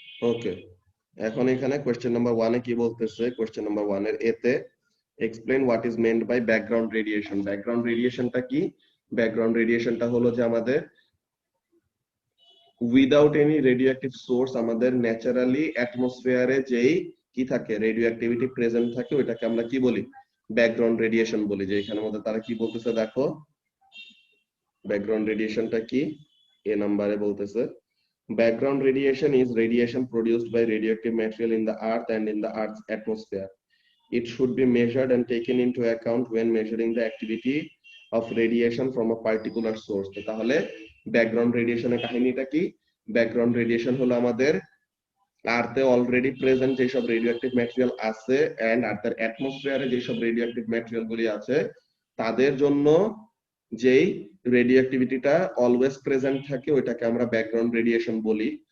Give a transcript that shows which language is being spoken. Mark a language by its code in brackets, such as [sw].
[bn] ওকে, এখন এখানে question number 1 এ কি বলতেছে? কোশ্চেন নাম্বার 1 এর এতে explain what is meant by background radiation. Background রেডিয়েশনটা কি? ব্যাকগ্রাউন্ড রেডিয়েশনটা হলো যে আমাদের উইদাউট এনি রেডিওঅ্যাক্টিভ সোর্স আমাদের ন্যাচারালি অ্যাটমসফিয়ারে যেই কি থাকে রেডিও অ্যাক্টিভিটি প্রেজেন্ট থাকে ওইটাকে আমরা কি বলি? ব্যাকগ্রাউন্ড রেডিয়েশন বলি। [en] যে এখানের মধ্যে তারা কি বলতেছে দেখো, ব্যাকগ্রাউন্ড রেডিয়েশনটা কি এ নাম্বারে বলতেছে background radiation is radiation produced by radioactive material in the earth and in the earth's atmosphere. It should be measured and taken into account when measuring the activity of radiation from a particular source. [bn] তো তাহলে background রেডিয়েশনের কাহিনীটা কি? Background radiation হলো আমাদের আর্থে already present যেসব radioactive material আছে and আর্থের অ্যাটমসফিয়ারে যেসব রেডিওঅ্যাক্টিভ ম্যাটেরিয়াল গুলি আছে তাদের জন্য যেই রেডিও অ্যাক্টিভিটিটা অলওয়েজ প্রেজেন্ট থাকে ওইটাকে আমরা ব্যাকগ্রাউন্ড রেডিয়েশন বলি।